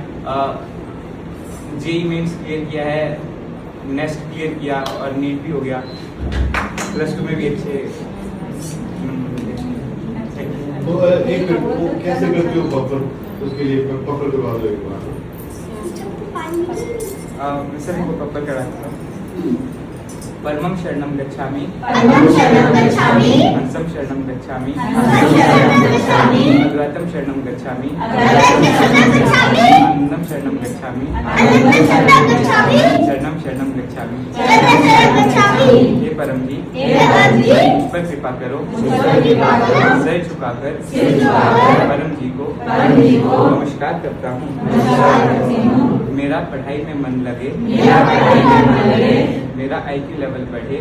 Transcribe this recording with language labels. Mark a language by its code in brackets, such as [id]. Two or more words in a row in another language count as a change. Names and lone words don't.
[hi] जेई मेंस क्लियर किया है, नेस्ट क्लियर किया और नीट भी हो गया। +2 में भी अच्छे। तो एक मिनट, वो कैसे करते हो बफर? उसके लिए बफर करवा दो एक बार। सर को बफर कराता हूँ। [pi] परमं शरणं गच्छामि परमं शरणं गच्छामि हंसं शरणं गच्छामि हंसं शरणं गच्छामि अद्वैतं शरणं गच्छामि अद्वैतं शरणं गच्छामि आनंदं शरणं गच्छामि आनंदं शरणं गच्छामि शरणं शरणं गच्छामि शरणं शरणं गच्छामि। [hi] हे परम जी हे परम जी मुझ पर कृपा करो मुझ पर कृपा करो सिर झुकाकर परम जी को नमस्कार करता हूँ। नमस्कार करती हूँ। मेरा पढ़ाई में मन लगे, मेरा पढ़ाई में मन लगे, मेरा [en] IQ level [hi] बढ़े,